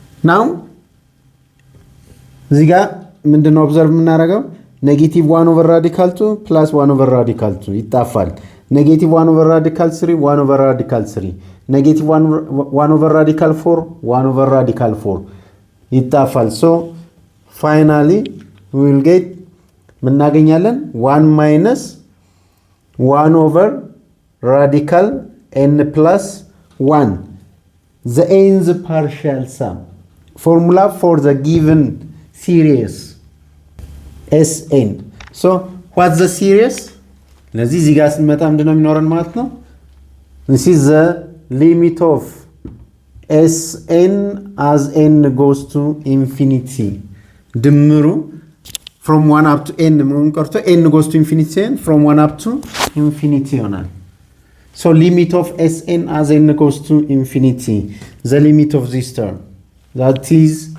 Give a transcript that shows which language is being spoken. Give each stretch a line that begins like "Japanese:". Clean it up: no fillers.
Amharic: Now እዚህ ጋር ምንድነው ኦብዘርቭ የምናደርገው?
English: ኔጌቲቭ 1 over radical 2 plus 1 over radical 2
Amharic: ይጣፋል።
English: ኔጌቲቭ 1 over radical 3 1 over radical 3 ኔጌቲቭ 1 over radical 4 1 over radical 4 ይጣፋል። so finally we will get
Amharic: ምናገኛለን
English: 1 minus 1 over radical n plus 1 the nth partial sum formula for the given series Sn. so what's the series?
Amharic: ለዚህ እዚህ ጋር ስንመጣ ምንድነው የሚኖረን ማለት ነው?
English: this is the limit of Sn as n goes to infinity
Amharic: ድምሩ
English: from 1 up to n
Amharic: መሆን ቀርቶ
English: n goes to infinity and from 1 up to infinity
Amharic: ይሆናል
English: so limit of Sn as n goes to infinity the limit of this term that is